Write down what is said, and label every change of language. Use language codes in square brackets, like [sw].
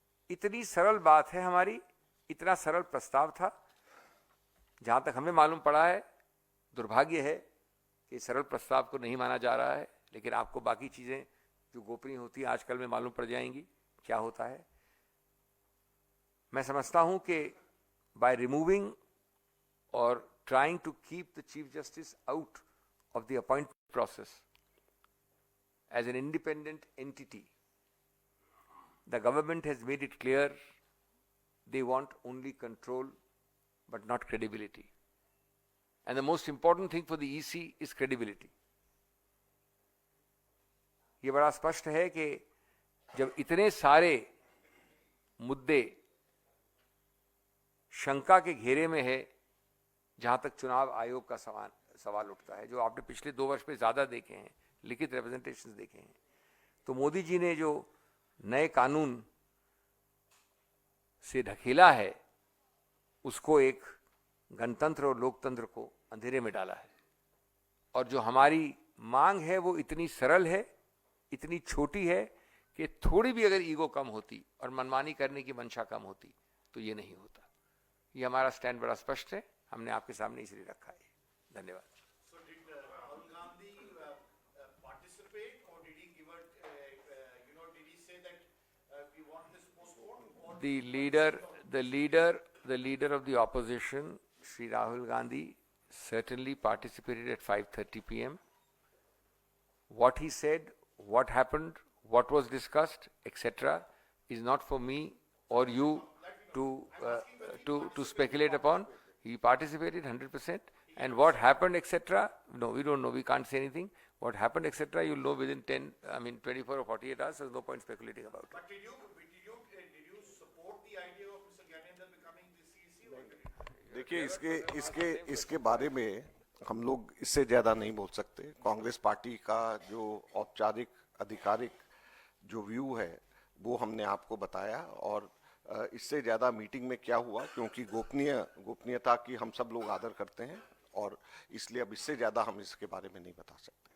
[hi] इतनी सरल बात है हमारी, इतना सरल प्रस्ताव था। जहां तक हमें मालूम पड़ा है, दुर्भाग्य है कि सरल प्रस्ताव को नहीं माना जा रहा है, लेकिन आपको बाकी चीजें जो गोपनीय होती है आजकल में मालूम पड़ जाएंगी क्या होता है। मैं समझता हूं कि [en] By removing और trying to keep the Chief Justice out of the appointment process as an independent entity, the government has made it clear they want only control but not credibility. And the most important thing for the EC is credibility. [hi] ये बड़ा स्पष्ट है कि जब इतने सारे मुद्दे शंका के घेरे में है, जहां तक चुनाव आयोग का सवाल उठता है, जो आपने पिछले 2 वर्ष में ज्यादा देखे हैं, लिखित रिप्रेजेंटेशन देखे हैं, तो मोदी जी ने जो नए कानून से ढकेला है, उसको एक गणतंत्र और लोकतंत्र को अंधेरे में डाला है। और जो हमारी मांग है वो इतनी सरल है, इतनी छोटी है कि थोड़ी भी अगर ईगो कम होती और मनमानी करने की मंशा कम होती तो ये नहीं होता। ये हमारा स्टैंड बड़ा स्पष्ट है, हमने आपके सामने इसलिए रखा है। धन्यवाद। [en] So did Rahul Gandhi participate, or did he give a, did he say that we want this postponed? Or The leader of the opposition, Shri Rahul Gandhi, certainly participated at 5:30 p.m. What he said, what happened, what was discussed, etc., is not for me or you to speculate upon. He participated 100%, and what happened, etc., no, we don't know. We can't say anything. What happened, etc., you'll know within 24 or 48 hours. There's no point speculating about it. But did you support the idea of Mr. Gyanendra becoming the CEC? Or did [hi] देखिए, इसके बारे में हम लोग इससे ज्यादा नहीं बोल सकते। कांग्रेस पार्टी का जो औपचारिक आधिकारिक जो व्यू है वो हमने आपको बताया, और इससे ज्यादा मीटिंग में क्या हुआ, क्योंकि गोपनीयता की हम सब लोग आदर करते हैं, और इसलिए अब इससे ज्यादा हम इसके बारे में नहीं बता सकते।